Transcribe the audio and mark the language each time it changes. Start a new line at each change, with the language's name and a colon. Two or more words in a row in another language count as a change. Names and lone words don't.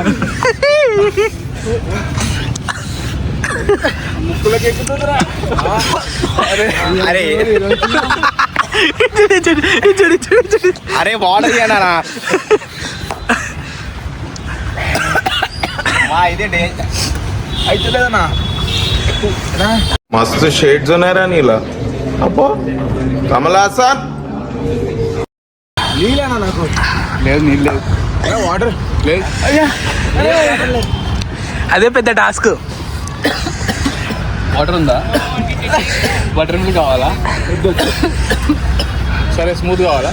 Telugu: ముక్కులోకి ఎక్కుతుందిరా. అరే అరే వాటర్ ఇయ్యానా? ఇదే డేంజర్ అయితే లేదన్నా. मस्त शेड्स होणार नीला अप्पो कमला असा నీళ్ళనా నాకు? లేదు నీళ్ళు లేదు. వాటర్ లేదు. అదే పెద్ద టాస్క్. వాటర్ ఉందా?
English: butter milk
Telugu: కావాలా? సరే స్మూత్ కావాలా?